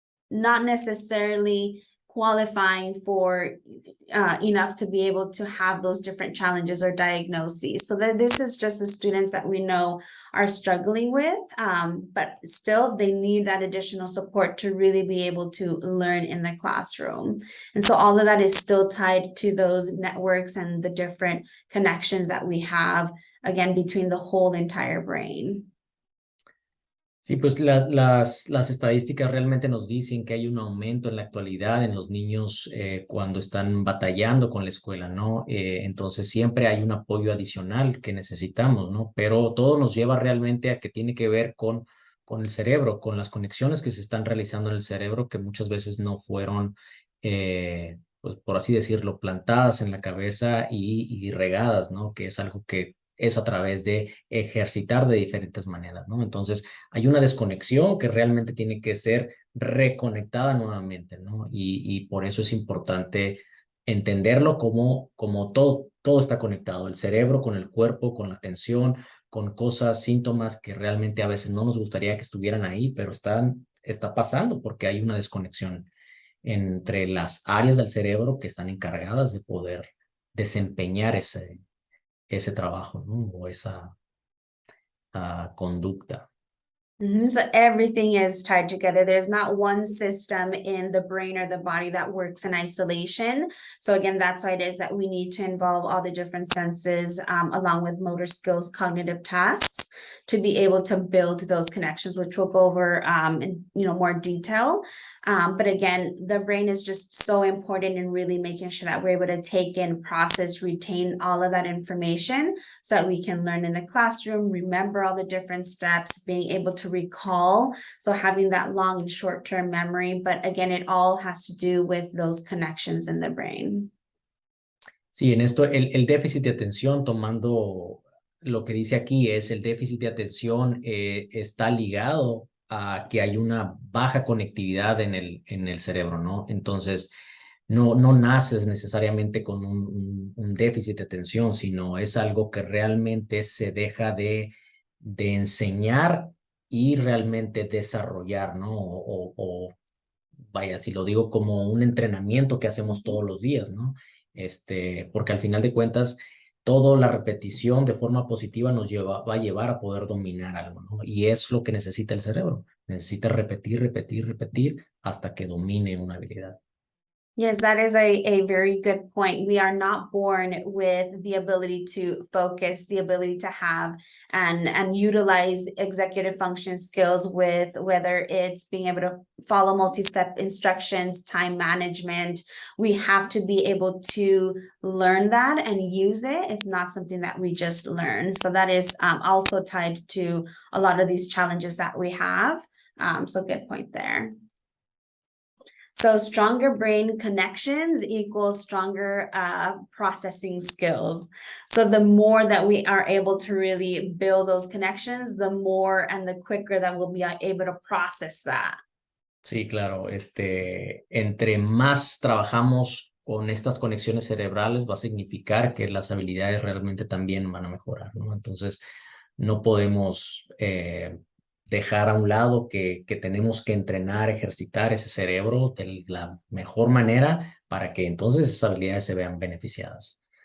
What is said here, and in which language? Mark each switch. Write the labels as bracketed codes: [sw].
[en] necessarily qualifying for enough to be able to have those different challenges or diagnoses. So that this is just the students that we know are struggling with, but still they need that additional support to really be able to learn in the classroom. And so all of that is still tied to those networks and the different connections that we have, again, between the whole entire brain. [es] Sí, pues las estadísticas realmente nos dicen que hay un aumento en la actualidad en los niños cuando están batallando con la escuela, ¿no? Entonces siempre hay un apoyo adicional que necesitamos, ¿no? Pero todo nos lleva realmente a que tiene que ver con el cerebro, con las conexiones que se están realizando en el cerebro que muchas veces no fueron, pues por así decirlo, plantadas en la cabeza y regadas, ¿no? Que es algo que es a través de ejercitar de diferentes maneras, ¿no? Entonces, hay una desconexión que realmente tiene que ser reconectada nuevamente, ¿no? Y por eso es importante entenderlo como todo está conectado, el cerebro con el cuerpo, con la atención, con cosas, síntomas que realmente a veces no nos gustaría que estuvieran ahí, pero está pasando porque hay una desconexión entre las áreas del cerebro que están encargadas de poder desempeñar ese trabajo, ¿no? O esa conducta. [en] So everything is tied together. There's not one system in the brain or the body that works in isolation. So again, that's why it is that we need to involve all the different senses along with motor skills, cognitive tasks to be able to build those connections, which we'll go over in more detail. But again, the brain is just so important in really making sure that we're able to take in, process, retain all of that information so that we can learn in the classroom, remember all the different steps, being able to recall. So having that long and short-term memory, but again, it all has to do with those connections in the brain. [es] Sí, en esto el déficit de atención, tomando lo que dice aquí, es el déficit de atención está ligado a que hay una baja conectividad en el cerebro, ¿no? Entonces, no naces necesariamente con un déficit de atención, sino es algo que realmente se deja de enseñar y realmente desarrollar, ¿no? O vaya, si lo digo como un entrenamiento que hacemos todos los días, ¿no? Porque al final de cuentas, toda la repetición de forma positiva va a llevar a poder dominar algo, ¿no? Y es lo que necesita el cerebro. Necesita repetir, repetir, repetir hasta que domine una habilidad. [en] Yes, that is a very good point. We are not born with the ability to focus, the ability to have and utilize executive function skills, with whether it's being able to follow multi-step instructions, time management. We have to be able to learn that and use it. It's not something that we just learn. So that is also tied to a lot of these challenges that we have. So good point there. So stronger brain connections equals stronger processing skills. So the more that we are able to really build those connections, the more and the quicker that we'll be able to process that. [es] Sí, claro. Entre más trabajamos con estas conexiones cerebrales, va a significar que las habilidades realmente también van a mejorar, ¿no? Entonces, no podemos dejar a un lado que tenemos que entrenar, ejercitar ese cerebro de la mejor manera para que entonces esas habilidades se vean beneficiadas.